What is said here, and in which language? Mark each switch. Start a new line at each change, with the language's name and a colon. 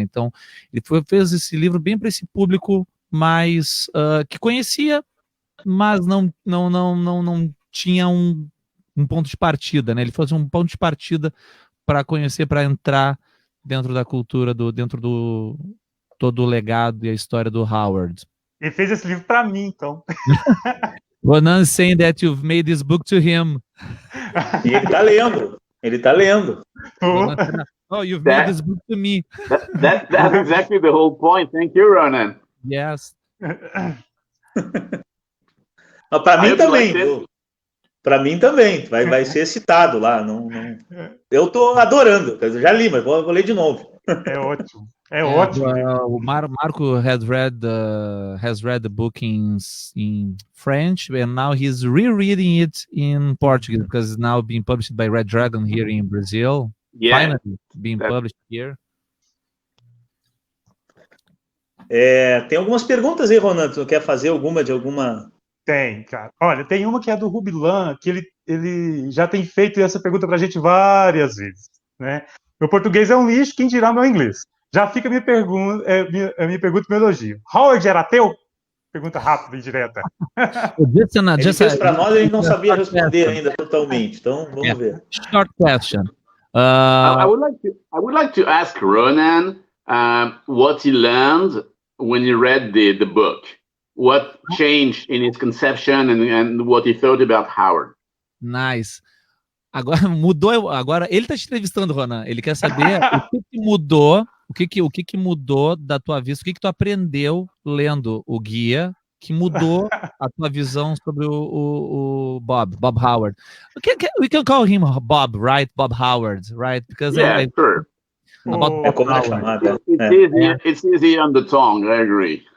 Portuguese: Então, ele fez esse livro bem para esse público mais que conhecia, mas não tinha um ponto de partida, né? Ele fazia um ponto de partida para conhecer, para entrar dentro da cultura, dentro do todo o legado e a história do Howard. Ele fez esse livro para mim, então.
English: Ronan saying that you've made this book to him.
Portuguese: E ele tá lendo.
English: Oh, you've made this book to me. That's exactly the whole point. Thank you, Ronan. Yes.
Portuguese: Para mim também, viu? Para mim também. Vai ser citado lá. Não... Eu tô adorando. Eu já li, mas vou ler de novo. É ótimo. É ótimo.
English: O Marco has read the book in French, and now he's rereading it in Portuguese because it's now being published by Red Dragon here in Brazil. Yeah. Finally being published here.
Portuguese: Tem algumas perguntas aí, Ronan. Tu quer fazer alguma de alguma? Tem, cara. Olha, tem uma que é do Rubilan, que ele já tem feito essa pergunta pra gente várias vezes, né? Meu português é um lixo, quem dirá meu inglês? Já fica a minha pergunta e meu elogio. Howard era ateu? Pergunta rápida e direta. Ele fez para nós, a gente não sabia responder ainda totalmente. Então, vamos ver.
English: Short question. I would like to ask Ronan what he learned when he read the book. What changed in his conception and what he thought about Howard?
Portuguese: Nice. Agora mudou. Agora ele está te entrevistando, Ronan. Ele quer saber o que mudou. O que mudou da tua vista? O que tu aprendeu lendo o guia que mudou a tua visão sobre o Bob Howard?
English: We can call him Bob, right? Bob Howard, right? Because sure.
Portuguese: Como é chamada?
English: It's easy on the tongue, I agree.